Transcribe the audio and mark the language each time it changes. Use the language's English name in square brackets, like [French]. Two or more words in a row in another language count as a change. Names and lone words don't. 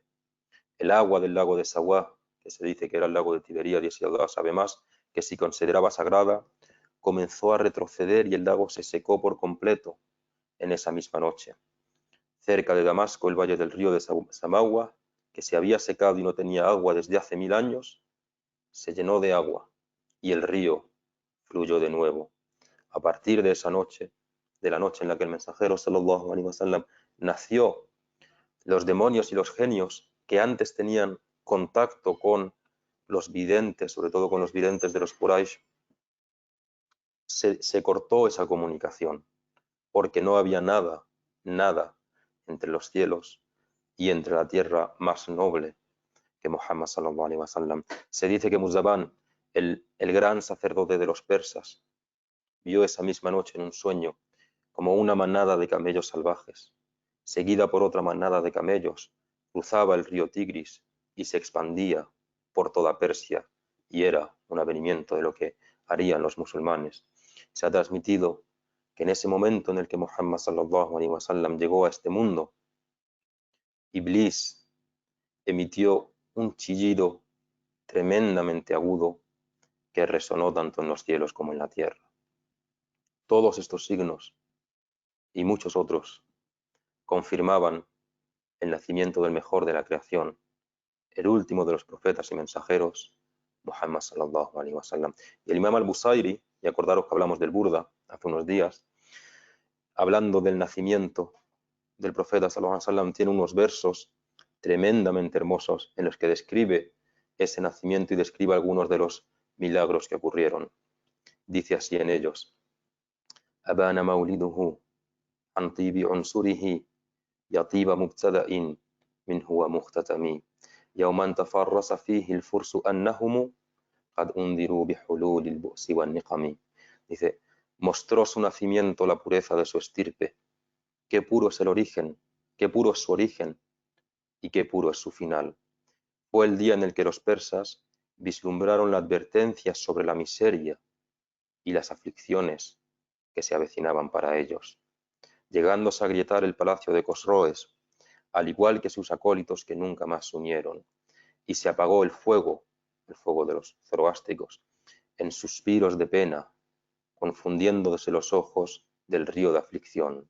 [Spanish] El agua del lago de Sawá, que se dice que era el lago de Tiberíades y Allah sabe más, que se consideraba sagrada, comenzó a retroceder y el lago se secó por completo en esa misma noche. Cerca de Damasco, el valle del río de Samagua, que se había secado y no tenía agua desde hace 1000 años, se llenó de agua y el río fluyó de nuevo. A partir de esa noche, de la noche en la que el mensajero [Arabic] صلى الله عليه وسلم [Spanish] nació, los demonios y los genios que antes tenían contacto con los videntes, sobre todo con los videntes de los Quraysh, se cortó esa comunicación, porque no había nada entre los cielos y entre la tierra más noble que Muhammad [Arabic] صلى الله عليه وسلم. [Spanish] Se dice que Muzabán, el gran sacerdote de los persas, vio esa misma noche en un sueño como una manada de camellos salvajes, seguida por otra manada de camellos, cruzaba el río Tigris y se expandía por toda Persia, y era un avenimiento de lo que harían los musulmanes. Se ha transmitido que en ese momento en el que Muhammad [Arabic] صلى الله عليه وسلم [Spanish] llegó a este mundo, Iblis emitió un chillido tremendamente agudo que resonó tanto en los cielos como en la tierra. Todos estos signos y muchos otros confirmaban el nacimiento del mejor de la creación, el último de los profetas y mensajeros, [Arabic] Muhammad صلى الله عليه وسلم. [Spanish] Y el Imam al-Busairi, y acordaros que hablamos del Burda hace unos días, hablando del nacimiento del profeta [Arabic] صلى الله عليه وسلم, [Spanish] tiene unos versos tremendamente hermosos en los que describe ese nacimiento y describe algunos de los milagros que ocurrieron. Dice así en ellos: [Arabic] أبان مولده عن طيب عنصره يطيب مبتدأ من هو مختتم يوما تفرس فيه الفرس أنهم قد أنذروا بحلول البؤس والنقم. [Spanish] Dice, mostró su nacimiento la pureza de su estirpe, qué puro es el origen, qué puro es su origen y qué puro es su final. Fue el día en el que los persas vislumbraron la advertencia sobre la miseria y las aflicciones que se avecinaban para ellos, llegándose a agrietar el palacio de Cosroes, al igual que sus acólitos que nunca más se unieron, y se apagó el fuego de los zoroástricos, en suspiros de pena, confundiéndose los ojos del río de aflicción.